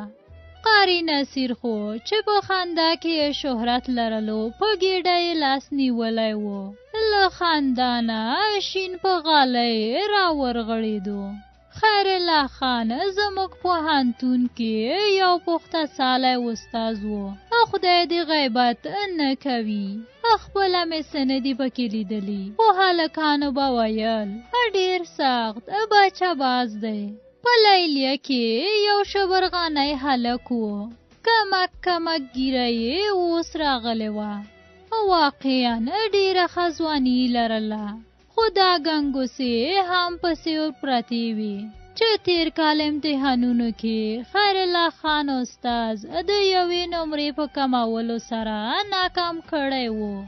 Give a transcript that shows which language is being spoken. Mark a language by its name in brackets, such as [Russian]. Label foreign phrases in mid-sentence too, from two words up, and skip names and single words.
[Pashto] قاری نصیر خو چې په خندا کې شهرت لرلو په ګېډه یې لاس نیولی و، له خندانه شین په غالی راورغړېدو. خیر الله خان زموږ پوهنتون کې یو پخته سالی استاز و، خدای دې غیبت نه کوي. خپله مې څه نه دي پکې لیدلي، خو هلکانو به ویل ډېر سخت بچه باز دی. په لیلیه کې یو شبرغانی هلک و، کمک کمک ګیره یې اوس راغلی وه. واقعا ډېره ښه ځواني لرله، خو دا ګنګوسې هم پسې ورپرتې وې چې تېر کال امتحانونو کې خیر الله خان استاز د یوې نمرې په کمولو سره ناکام کړی و.